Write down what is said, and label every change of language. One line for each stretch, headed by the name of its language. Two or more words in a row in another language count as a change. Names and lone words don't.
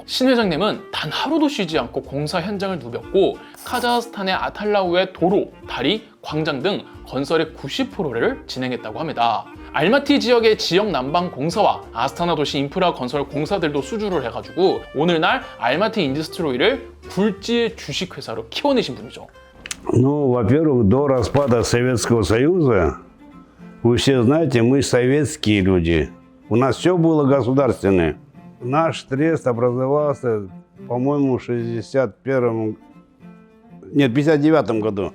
Korean: 신 회장님은 단 하루도 쉬지 않고 공사 현장을 누볐고 카자흐스탄의 아탈라우의 도로, 다리, 광장 등 건설의 90%를 진행했다고 합니다. 알마티 지역의 지역 난방 공사와 아스타나 도시 인프라 건설 공사들도 수주를 해가지고 오늘날 알마티 인지스트로이를 굴지의 주식회사로 키워내신 분이죠.
Russian: Во-первых, до распада Советского Союза, вы все знаете, мы советские люди. У нас все было государственное. наш трест образовался, по-моему, в 59 году.